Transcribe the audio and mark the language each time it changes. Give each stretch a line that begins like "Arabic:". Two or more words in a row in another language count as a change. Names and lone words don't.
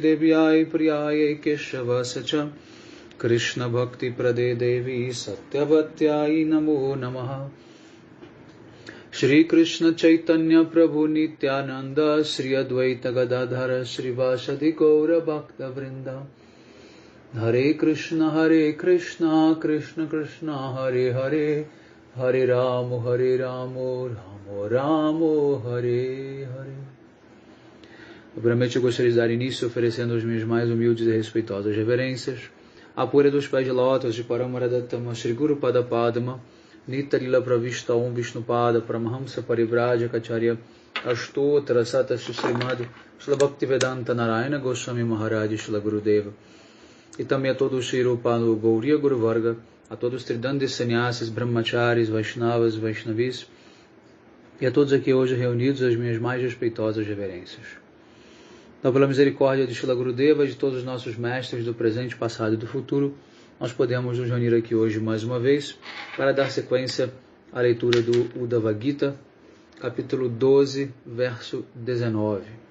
Sanskrit: Devyai Priyaye Keshava Sacha Krishna Bhakti Prade Devi Satyavatyai Namo Namaha Shri Krishna Chaitanya Prabhu Nityananda Shri Advaita Gadadhara Shri Vasadi Gaura Bhakta Vrinda Hare Krishna Krishna Krishna Hare Hare Hare Ramo Ramo Ramo Hare Hare.
Portuguese: Primeiramente eu gostaria de dar início oferecendo as minhas mais humildes e respeitosas reverências à poeira dos pés de lótus de Paramaradatama Shri Guru Pada Padma Nitarila Pravishta Om Vishnupada Paramahamsa Parivrajacharya Ashtotra Sata Srimad Shila Bhaktivedanta Narayana Goswami Maharaj Shila Gurudeva e também a todos os Shri Rupa Gauriya Guru Varga, a todos os Tridandis Sannyasis, Brahmacharis, Vaishnavas, Vaishnavis e a todos aqui hoje reunidos as minhas mais respeitosas reverências. Então, pela misericórdia de Shila Gurudeva e de todos os nossos mestres do presente, passado e do futuro, nós podemos nos reunir aqui hoje mais uma vez para dar sequência à leitura do Uddhava Gita, capítulo 12, verso 19.